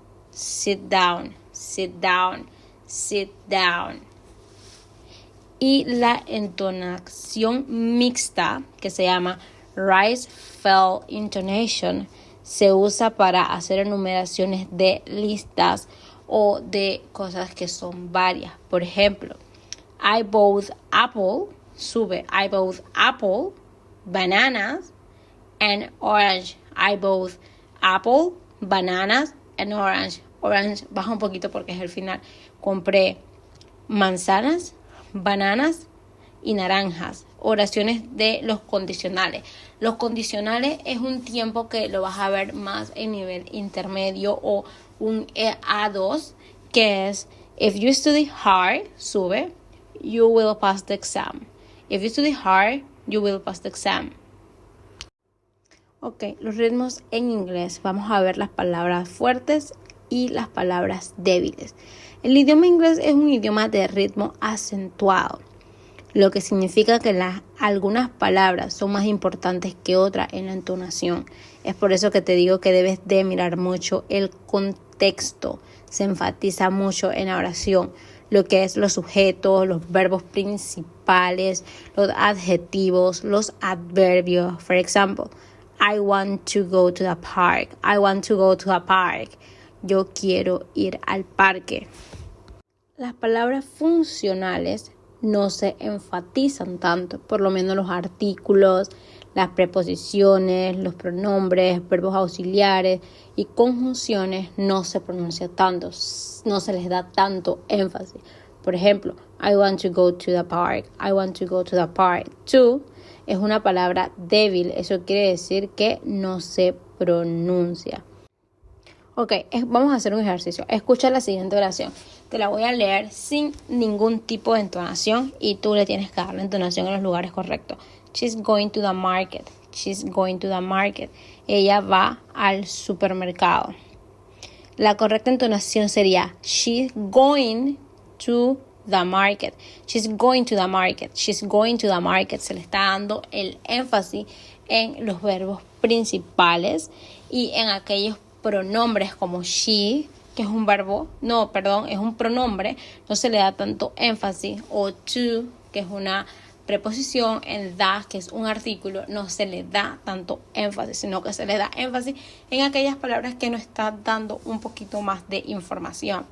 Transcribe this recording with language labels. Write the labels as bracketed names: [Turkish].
[English] Sit down, sit down, sit down. [Spanish] Y la entonación mixta, que se llama [English] rise-fall intonation, [Spanish] se usa para hacer enumeraciones de listas o de cosas que son varias. Por ejemplo, [English] I bought apple, [Spanish] sube. [English] I bought apple, bananas, and orange. I bought apple, bananas, and orange. [Spanish] Orange baja un poquito porque es el final. Compré manzanas, bananas y naranjas. Oraciones de los condicionales. Los condicionales es un tiempo que lo vas a ver más en nivel intermedio o un A2, que es [English] if you study hard, [Spanish] sube, [English] you will pass the exam. If you study hard, you will pass the exam. [Spanish] Ok, los ritmos en inglés. Vamos a ver las palabras fuertes y las palabras débiles. El idioma inglés es un idioma de ritmo acentuado, lo que significa que algunas palabras son más importantes que otras en la entonación. Es por eso que te digo que debes de mirar mucho el contexto. Se enfatiza mucho en la oración lo que es los sujetos, los verbos principales, los adjetivos, los adverbios. [English] For example, I want to go to the park. I want to go to the park. [Spanish] Yo quiero ir al parque. Las palabras funcionales no se enfatizan tanto, por lo menos los artículos, las preposiciones, los pronombres, verbos auxiliares y conjunciones no se pronuncia tanto, no se les da tanto énfasis. Por ejemplo, [English] I want to go to the park, I want to go to the park. [Spanish] To es una palabra débil, eso quiere decir que no se pronuncia. Ok, vamos a hacer un ejercicio. Escucha la siguiente oración. Te la voy a leer sin ningún tipo de entonación y tú le tienes que dar la entonación en los lugares correctos. [English] She's going to the market. She's going to the market. [Spanish] Ella va al supermercado. La correcta entonación sería [English] she's going to the market. She's going to the market. She's going to the market. [Spanish] Se le está dando el énfasis en los verbos principales y en aquellos pronombres como she, que es un es un pronombre, no se le da tanto énfasis, o to, que es una preposición, en the, que es un artículo, no se le da tanto énfasis, sino que se le da énfasis en aquellas palabras que nos están dando un poquito más de información.